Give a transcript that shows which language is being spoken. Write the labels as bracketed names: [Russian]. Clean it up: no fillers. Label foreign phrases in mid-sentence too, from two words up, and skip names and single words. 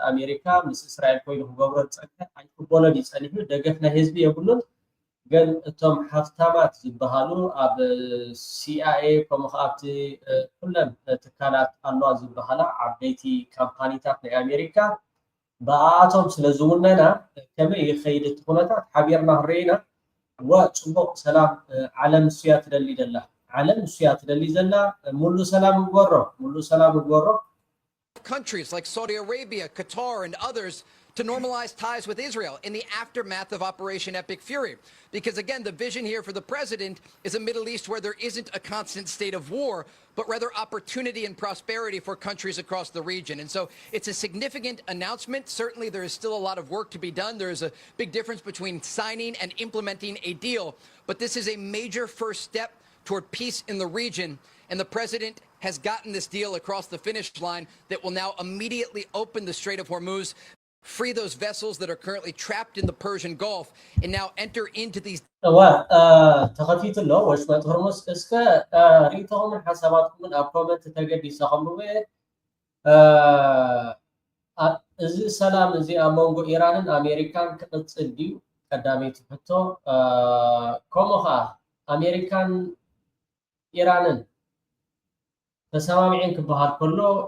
[Tigrinya] ኣሜሪካ ምስ እስራኤል ኮይኑ ክገብሮ ዝፀንሐ ኣይቅበሎን ይፀኒሑ ደገፍ ናይ ህዝቢ የብሉን ግን እቶም ሃፍታማት ዝበሃሉ ኣብ CIA ከምኡ ከዓ ኣብቲ ኩለን ትካላት ኣለዋ ዝበሃላ ዓበይቲ ካምፓኒታት ናይ ኣሜሪካ በኣቶም ስለዝውነና ከመይ ይኸይድ እቲ ኩነታት ሓቢርና ክንርኢና ወፅቡቅ ሰላም ዓለም እሱያ ትደሊ ዘላ ዓለም እሱያ ትደሊ ዘላ ሙሉ ሰላም ይግበሮ [English] countries like Saudi Arabia, Qatar, and others to normalize ties with Israel in the aftermath of Operation Epic Fury. Because again, the vision here for the president is a Middle East where there isn't a constant state of war, but rather opportunity and prosperity for countries across the region. And so it's a significant announcement. Certainly there is still a lot of work to be done. There is a big difference between signing and implementing a deal. But this is a major first step toward peace in the region. And the president has gotten this deal across the finish line that will now immediately open the Strait of Hormuz, free those vessels that are currently trapped in the Persian Gulf, and now enter into these. [Tigrinya] ተኸፊቱ ኣሎ ወሽመጥ ህርሙዝ እስከ ሪኢቶምን ሓሳባትኩምን ኣብ ኮመንት ተገዲሰኹም እዚ ሰላም እዚ ኣብ መንጎ ኢራንን ኣሜሪካን ክቅፅል ድዩ ቀዳመይቲ ሕቶ ከምኡ ከዓ ኣሜሪካን ኢራንን ተሰማሚዕን ክበሃል ከሎ